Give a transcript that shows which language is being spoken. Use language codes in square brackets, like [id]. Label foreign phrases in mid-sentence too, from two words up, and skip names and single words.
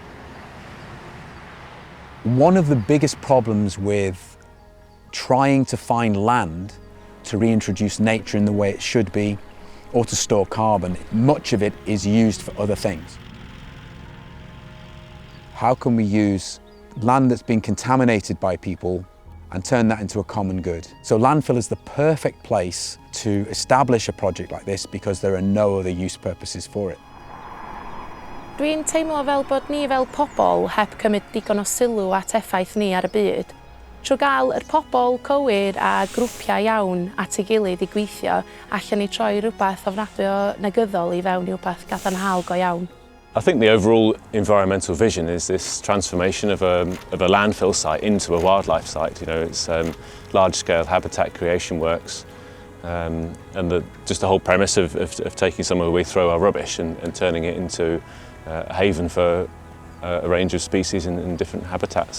[en] One of the biggest problems with trying to find land to reintroduce nature in the way it should be or to store carbon, much of it is used for other things. How can we use land that's been contaminated by people and turn that into a common good? So landfill is the perfect place to establish a project like this because there are no other use purposes for it. [cy] Dwi'n teimlo fel bod ni fel pobl heb cymryd digon o sylw at effaith ni ar y byd. Trwy gael yr pobl cywir a grwpiau iawn at ei gilydd I gweithio, allan ni troi rhywbeth ofnadwy o negyddol I fewn I rhywbeth gadarnhaol go iawn. [en] I think the overall environmental vision is this transformation of a landfill site into a wildlife site. You know, it's large-scale habitat creation works, and just the whole premise of taking somewhere where we throw our rubbish and turning it into a haven for a range of species in different habitats.